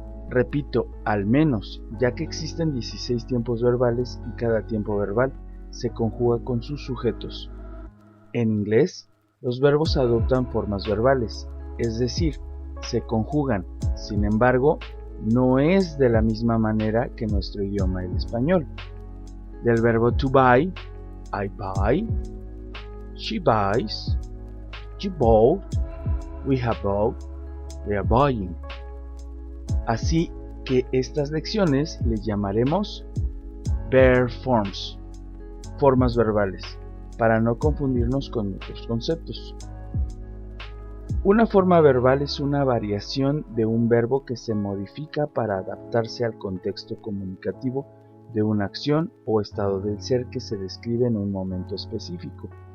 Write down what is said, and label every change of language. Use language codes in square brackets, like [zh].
[es] Repito, al menos, ya que existen 16 tiempos verbales y cada tiempo verbal se conjuga con sus sujetos. En inglés, los verbos adoptan formas verbales, es decir, se conjugan, sin embargo, no es de la misma manera que nuestro idioma el español. Del verbo [en] to buy, I buy, she buys, you bought, we have bought, they are buying. [es] Así que estas lecciones les llamaremos verb forms, formas verbales, para no confundirnos con otros conceptos. Una forma verbal es una variación de un verbo que se modifica para adaptarse al contexto comunicativo de una acción o estado del ser que se describe en un momento específico.